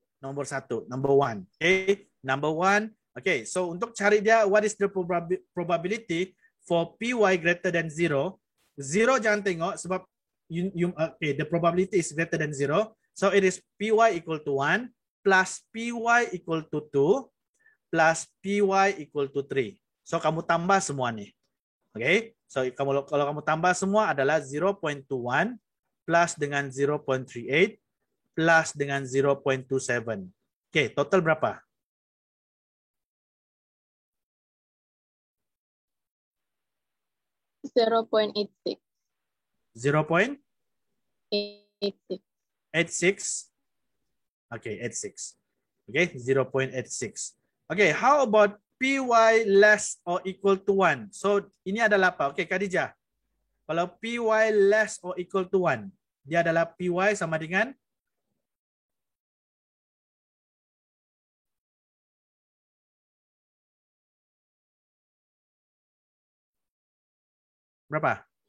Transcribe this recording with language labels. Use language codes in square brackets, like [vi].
[ms] Nomor 1, [en] number 1. Okay, number 1. Okay, so [ms] untuk cari dia [en] what is the probability for py greater than 0? 0 [ms] jangan tengok sebab [en] okay, the probability is greater than 0. So it is py equal to 1 plus py equal to 2 plus py equal to 3. [ms] So kamu tambah semua nih. Okay, so kalau kamu tambah semua adalah 0.21 plus dengan 0.38 plus dengan 0.27. Okay, total berapa? [en] 0.86. 0.86. Okay, 86. Okay, 0.86. Okay, how about py less or equal to 1? [ms] So, ini adalah apa? Okay, Khadijah. Kalau py less or equal to 1, dia adalah py sama dengan berapa?